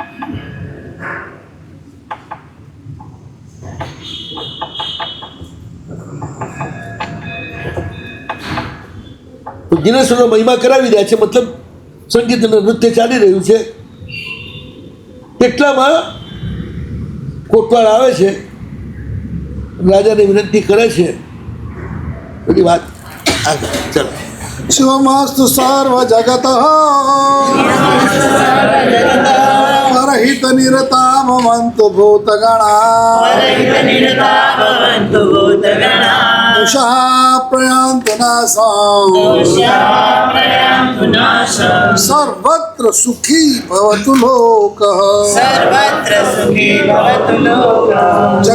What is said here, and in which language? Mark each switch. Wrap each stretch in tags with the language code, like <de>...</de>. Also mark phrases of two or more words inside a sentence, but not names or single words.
<gu>દિનેશનો મહિમા કરાવી રહ્યા છે, મતલબ સંગીત અને નૃત્ય ચાલી રહ્યું છે. એટલામાં કોટવાળ આવે છે, રાજાને વિનંતી કરે છે. બધી વાત આગળ ચાલો.</gu> <sa>शिवमस्तु सर्व जगत परहित निरता भवन्तु भूतगणा उषा प्रयान्तु नाशम् सर्वत्र सुखी भवतु लोकः</sa>